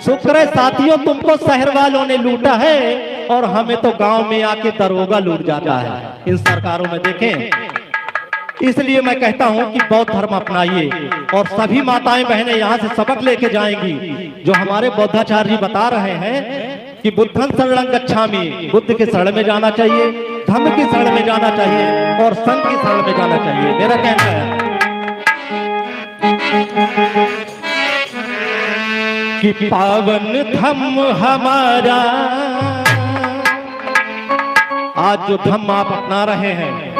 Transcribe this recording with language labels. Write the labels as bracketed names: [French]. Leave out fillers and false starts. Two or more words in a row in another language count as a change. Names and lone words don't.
[Hindi] शुक्र है साथियों तुमको शहर वालों ने लूटा है और हमें तो गांव में आके दरोगा लूट जाता है इन सरकारों में देखें। इसलिए मैं कहता हूं कि बौद्ध धर्म अपनाइए और सभी माताएं बहनें यहां से सबक लेके जाएंगी जो हमारे बौद्धाचार्य जी बता रहे हैं कि [Pali] बुद्धं शरणं गच्छामि, [Hindi] बुद्ध के शरण में जाना चाहिए, धम्म की शरण में जाना चाहिए और संघ की शरण में जाना चाहिए। मेरा कहना है कि पावन धम्म हमारा, आज जो धम्म आप अपना रहे हैं,